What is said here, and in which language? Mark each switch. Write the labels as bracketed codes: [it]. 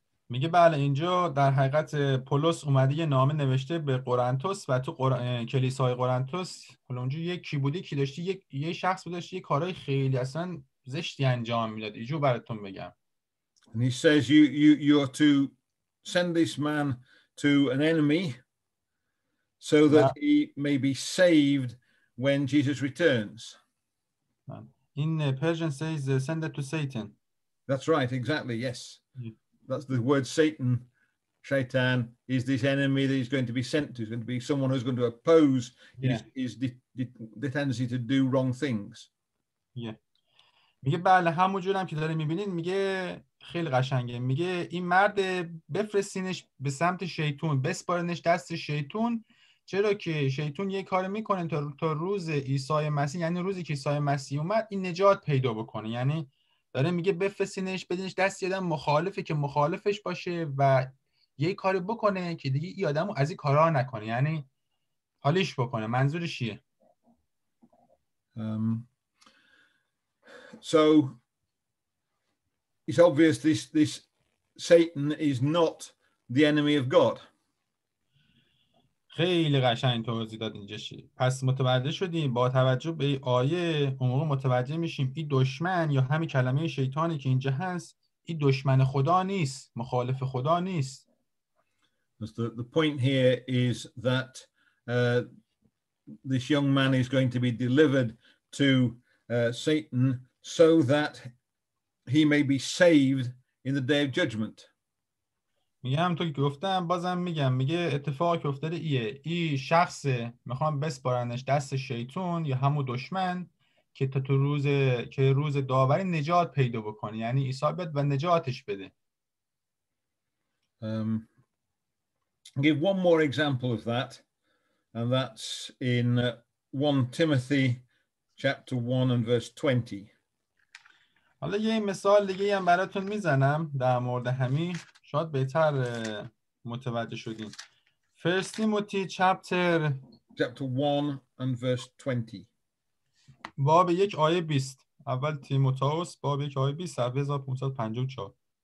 [fa] میگه بله اینجا در حقیقت پولس اومده یه نامه نوشته به قرنتوس و تو کلیسای قرنتوس حالا اونجا یکی بودی که داشتی یه شخص بود داشتی یه کارهای خیلی اصلا زشتی انجام میداد. اینجا براتون بگم. [en] And he says you are to send this man to an enemy so that he may be saved when Jesus returns. In Persian says send it to Satan. That's right, exactly, yes. Yeah. That's the word Satan. Shaitan is this enemy that he's going to be sent to. He's going to be someone who's going to oppose his tendency to do wrong things. Yeah. [fa] میگه بله همونجور هم که داره میبینین، میگه خیلی قشنگه، میگه این مرد بفرستینش به سمت شیطون، بسپارنش دست شیطون، چرا که شیطون یه کار میکنه تا روز عیسی مسیح، یعنی روزی که عیسی مسیح اومد این نجات پیدا بکنه. یعنی داره میگه بفرستینش بدینش دست یه آدم مخالفه که مخالفش باشه و یه کاری بکنه که دیگه این آدمو از این کارا نکنه، یعنی حالیش بکنه. منظورش چیه؟ [en] So it's obvious this Satan is not the enemy of God. [fa] خیلی قشنگ توضیح داد اینجا چی. پس متوجه شدیم با توجه به این آیه اون موقع متوجه میشیم این دشمن یا همین کلمه شیطانی که اینجا هست این دشمن خدا نیست، مخالف خدا نیست. [en] The point here is that this young man is going to be delivered to Satan so that he may be saved in the day of judgment. [fa] میگه همونطور که گفتم بازم میگم، میگه اتفاقی که افتاده ایه، این شخص میخوام بسپارنش دست شیطون یا همون دشمن که تا تو روز داوری نجات پیدا بکنه، یعنی عیسی بیاد و نجاتش بده. [en] Give one more example of that, and that's in 1 Timothy chapter 1 and verse 20. [fa] حالا یه مثال دیگه هم براتون میزنم در مورد همین، شاید بهتر متوجه شدین. [en] First Timothy chapter 1 and verse 20. [fa] باب 1 آیه 20. اول تیموتائوس باب 1 آیه 20 صفحه 1554.